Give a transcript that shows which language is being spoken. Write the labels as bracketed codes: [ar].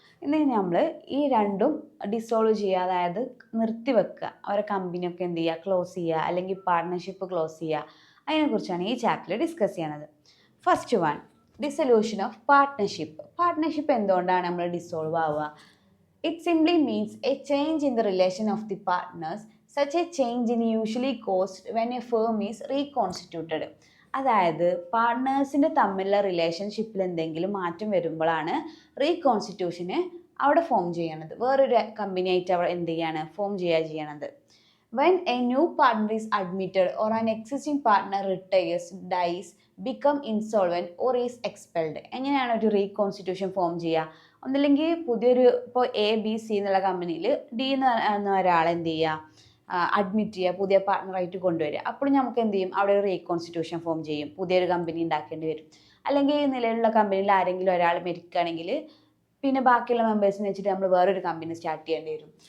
[ml] ഇന്ന് നമ്മൾ ഈ രണ്ടും ഡിസോൾവ് ചെയ്യുക, അതായത് നിർത്തിവെക്കുക, അവരെ കമ്പനിയൊക്കെ എന്ത് ചെയ്യുക, ക്ലോസ് ചെയ്യുക, അല്ലെങ്കിൽ പാർട്ട്ണർഷിപ്പ് ക്ലോസ് ചെയ്യുക, അതിനെക്കുറിച്ചാണ് ഈ ചാപ്റ്ററിൽ ഡിസ്കസ് ചെയ്യണത്. [en] First one, dissolution of partnership. [ml] Partnership എന്തുകൊണ്ടാണ് നമ്മൾ ഡിസോൾവ് ആവുക? [en] It simply means a change in the relation of the partners. Such a change is usually caused when a firm is reconstituted. [ml] അതായത് പാർട്ട്നേഴ്സിൻ്റെ തമ്മിലുള്ള റിലേഷൻഷിപ്പിൽ എന്തെങ്കിലും മാറ്റം വരുമ്പോഴാണ് റീകോൺസ്റ്റിറ്റ്യൂഷന് അവിടെ ഫോം ചെയ്യണത്. വേറൊരു കമ്പനി ആയിട്ട് അവിടെ എന്ത് ചെയ്യാണ്, ഫോം ചെയ്യണത്. [en] When a new partner is admitted or an existing partner retires, dies, become insolvent or is expelled. [ml] എങ്ങനെയാണ് ഒരു റീകോൺസ്റ്റിറ്റ്യൂഷൻ ഫോം ചെയ്യുക? ഒന്നില്ലെങ്കിൽ പുതിയൊരു, ഇപ്പോൾ ABC എന്നുള്ള കമ്പനിയിൽ D എന്ന ഒരാൾ എന്ത് ചെയ്യുക, അഡ്മിറ്റ് ചെയ്യുക, പുതിയ പാർട്ട്ണറായിട്ട് കൊണ്ടുവരിക. അപ്പോൾ നമുക്ക് എന്ത് ചെയ്യും, അവിടെ ഒരു റീകോൺസ്റ്റിറ്റ്യൂഷൻ ഫോം ചെയ്യും, പുതിയൊരു കമ്പനി ഉണ്ടാക്കേണ്ടി വരും. അല്ലെങ്കിൽ നിലവിലുള്ള കമ്പനിയിൽ ആരെങ്കിലും ഒരാൾ മരിക്കുകയാണെങ്കിൽ പിന്നെ ബാക്കിയുള്ള മെമ്പേഴ്സിനെ വെച്ചിട്ട് നമ്മൾ വേറൊരു കമ്പനി സ്റ്റാർട്ട് ചെയ്യേണ്ടി വരും.